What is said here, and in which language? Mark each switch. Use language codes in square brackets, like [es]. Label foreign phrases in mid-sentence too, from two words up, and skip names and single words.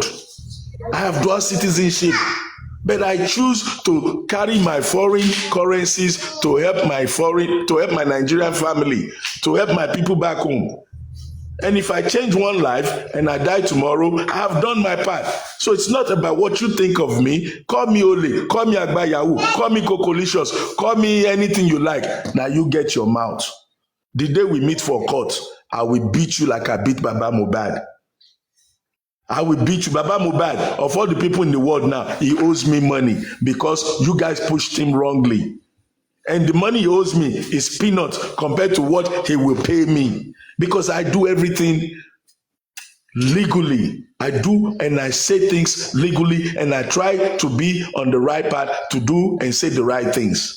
[en] I have dual citizenship. But I choose to carry my foreign currencies to help my Nigerian family, to help my people back home. And if I change one life and I die tomorrow, I have done my part. So it's not about what you think of me. Call me Ole, call me Agba Yahoo, call me Cocolicious, call me anything you like. Now you get your mouth. The day we meet for court, I will beat you like I beat Baba MOHBAD. I will beat you. Baba MOHBAD, of all the people in the world now, he owes me money because you guys pushed him wrongly. And the money he owes me is peanut compared to what he will pay me. Because I do everything legally. I do and I say things legally and I try to be on the right path to do and say the right things.